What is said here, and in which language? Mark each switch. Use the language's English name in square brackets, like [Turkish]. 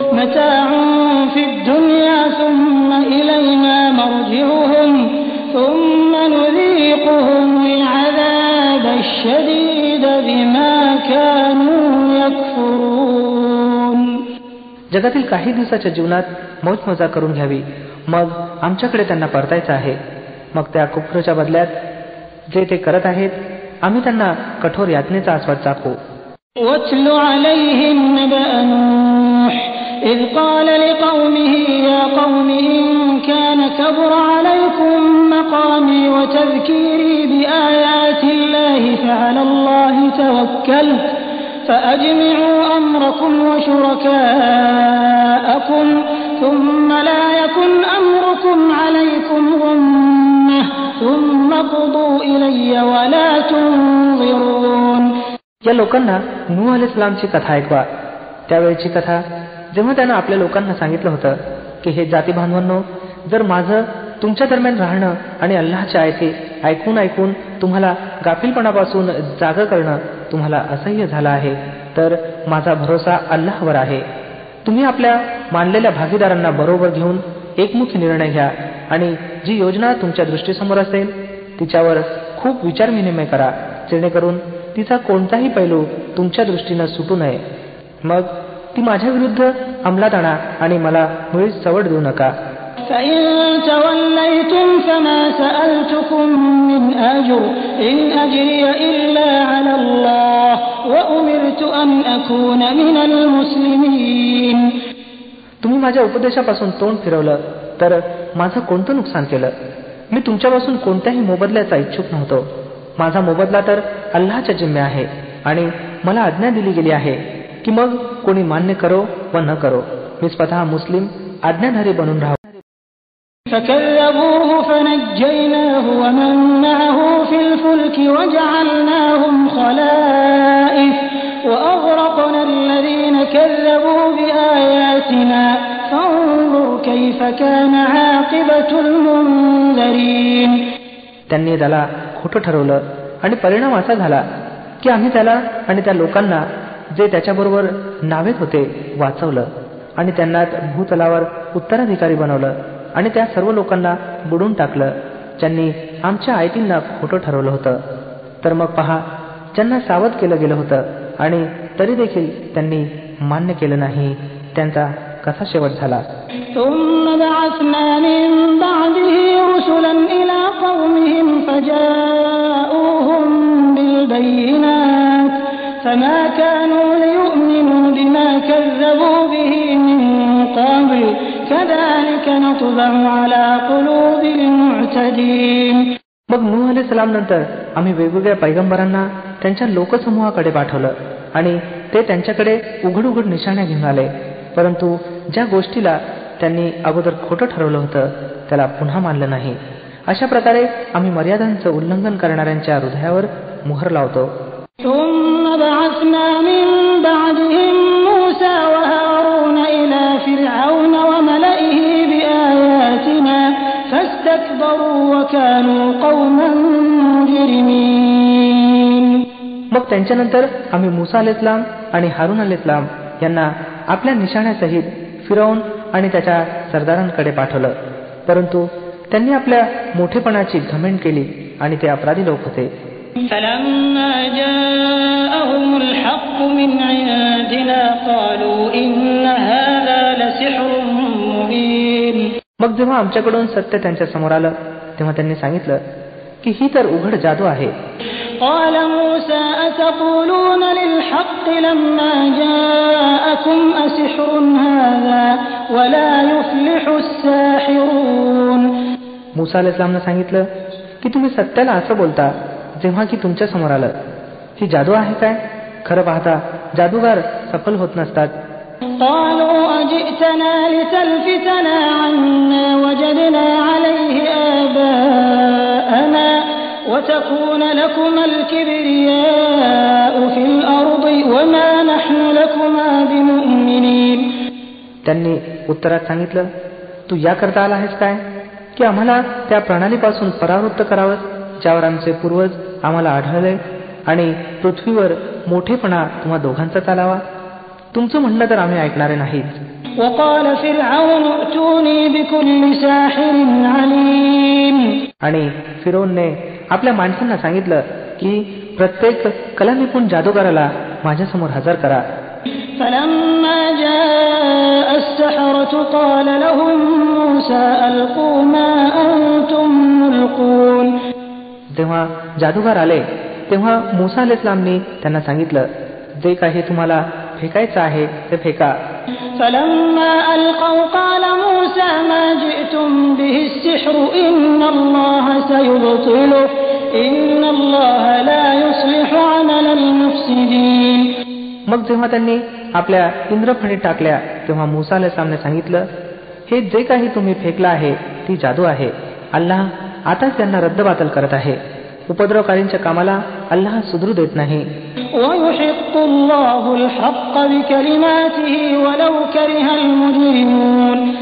[Arabic] متاع في الدنيا ثم إلينا مرجعهم ثم نذيقهم العذاب الشديد بما كانوا يكفرون. [Marathi] जगातील काही दिवसाच्या जीवनात मौजमजा करून घ्यावी, मग आमच्याकडे त्यांना परतायचं आहे. मग त्या कुफ्रच्या बदल्यात जे ते करत आहेत आम्ही त्यांना कठोर यातनेचा आस्वाद चाखू. [Arabic] واتل عليهم نبأ نوح إذ قال لقومه يا قوم إن كان كبر عليكم مقامي وتذكيري بآيات الله فعلى الله توكلت فأجمعوا أمركم وشركاءكم ثم لا يكن أمركم عليكم غمة ثم قضوا إلي ولا تنظرون. [Marathi] या लोकांना नूह अलैहिस्सलामची कथा ऐकवा. त्यावेळची कथा जेव्हा त्यानं आपल्या लोकांना सांगितलं होतं की हे जाती बांधवांनो, जर माझं तुमच्या दरम्यान राहणं आणि अल्लाहच्या आयती ऐकून ऐकून तुम्हाला गाफीलपणापासून जागं करणं तुम्हाला असह्य झालं आहे तर माझा भरोसा अल्लाहवर आहे. तुम्ही आपल्या मानलेल्या भागीदारांना बरोबर घेऊन एकमुखी निर्णय घ्या आणि जी योजना तुमच्या दृष्टीसमोर असेल तिच्यावर खूप विचार विनिमय करा, जेणेकरून तिचा कोणताही पैलू तुमच्या दृष्टीनं सुटू नये. मग ती माझ्या विरुद्ध अंमलात आणा आणि मला मुळीच सवड देऊ नका. [Arabic] فإن توليتم فما سألتكم من أجر إن أجري إلا على الله وأمرت أن أكون من المسلمين. [Marathi] तुम्ही माझ्या उपदेशापासून तोंड फिरवलं तर माझं कोणतं नुकसान केलं? मी तुमच्यापासून कोणत्याही मोबदल्याचा इच्छुक नव्हतो. माझा मोबदला तर अल्लाहच्या जिम्मे आहे आणि मला आज्ञा दिली गेली आहे की मग कोणी मान्य करो व न करो, मी स्वतः मुस्लिम आज्ञाधारी बनून राहू. [Arabic] فكذبوه فنجيناه ومن معه في الفلك وجعلناهم خلائف وأغرقنا الذين كذبوا بآياتنا فانظر كيف كان عاقبة المنذرين. [Marathi] त्यांनी त्याला खोटं ठरवलं आणि परिणाम असा झाला की आम्ही त्याला आणि त्या लोकांना जे त्याच्याबरोबर नावेत होते वाचवलं आणि त्यांना भूतलावर उत्तराधिकारी बनवलं आणि त्या सर्व लोकांना बुडून टाकलं ज्यांनी आमच्या आयतींना खोटं ठरवलं होतं. तर मग पहा, ज्यांना सावध केलं गेलं होतं आणि तरी देखील त्यांनी मान्य केलं नाही, त्यांचा कसा शेवट झाला. [Arabic] ثم بعثنا من بعده رسلا إلى قومهم فجاءوهم بالبينات فما كانوا ليؤمنوا بما كذبوا به من قبل كذلك نطبع على قلوب المعتدين. [Marathi] मग नूह अलैहिस्सलाम नंतर आम्ही वेगवेगळ्या पैगंबरांना त्यांच्या लोकसमूहाकडे पाठवलं आणि ते त्यांच्याकडे उघड उघड निशाण्या घेऊन आले. परंतु ज्या गोष्टीला त्यांनी अगोदर खोटं ठरवलं होतं त्याला पुन्हा मानलं नाही. अशा प्रकारे आम्ही मर्यादांचं उल्लंघन करणाऱ्यांच्या हृदयावर मोहर लावतो. [Arabic] ثم بعثنا من بعدهم موسى وهارون إلى فرعون وملئه بآياتنا فاستكبروا وكانوا قوما مجرمين. [Marathi] मग त्यांच्यानंतर आम्ही मूसा अलैहिस्सलाम आणि हारून अलैहिस्सलाम यांना आपल्या निशाण्यासहित फिरौन आणि त्याच्या सरदारांकडे पाठवलं, परंतु त्यांनी आपल्या मोठेपणाची घमंड केली आणि ते अपराधी लोक होते. [Arabic] فلما جاءهم الحق من عندنا قالوا إن هذا لسحر مبين. [Marathi] मग जेव्हा आमच्याकडून सत्य त्यांच्या समोर आलं तेव्हा त्यांनी सांगितलं की ही तर उघड जादू आहे. [Arabic] قال موسى أتقولون للحق لما جاءكم أسحر هذا ولا يفلح الساحرون. [Marathi] मूसा अलैहिस्सलामने सांगितलं की तुम्ही सत्याला असं बोलता जेव्हा की तुमच्या समोर आलं. ही जादू आहे काय? खरं पाहता जादूगार सफल होत नसतात. [Arabic] قالوا أجئتنا لتلفتنا عما وجدنا عليه آباءنا وتكون لكما الكبرياء في الأرض وما نحن لكما بمؤمنين. [Marathi] त्यांनी उत्तरात सांगितलं, तू याकरता आला आहेस काय की आम्हाला त्या प्रणालीपासून परावृत्त करावं ज्यावर आमचे पूर्वज आम्हाला आढळले आणि पृथ्वीवर मोठेपणा तुम्हा दोघांचा चालावा. तुमचं म्हणणं तर आम्ही ऐकणारे नाहीत. [Arabic] وقال فرعون ائتوني بكل ساحر عليم. [Marathi] आणि फिरौनने आपल्या माणसांना सांगितलं की प्रत्येक कलानिपुण जादूगाराला माझ्यासमोर हजर करा. [Arabic] فلما جاء السحرة قال لهم موسى ألقوا ما أنتم ملقون. [Marathi] तेव्हा जादूगार आले तेव्हा मूसा अलैहिस्सलामनी त्यांना सांगितलं, जे काही तुम्हाला फेकायचं आहे ते फेका. [Arabic] فلما ألقوا قال موسى ما جئتم به السحر إن الله سيبطله إن الله لا يصلح عمل المفسدين. [Marathi] मग जेव्हा त्यांनी आपल्या इंद्रफणीत टाकल्या तेव्हा मूसा अलैहिस्सलामने सांगितलं, हे जे काही तुम्ही फेकलं आहे ती जादू आहे. अल्लाह आताच त्यांना रद्दबातल करत आहे. उपद्रवकारींच्या कामाला अल्लाह सुधरू देत नाही. [Arabic] ويحق الله الحق بكلماته ولو كره المجرمون.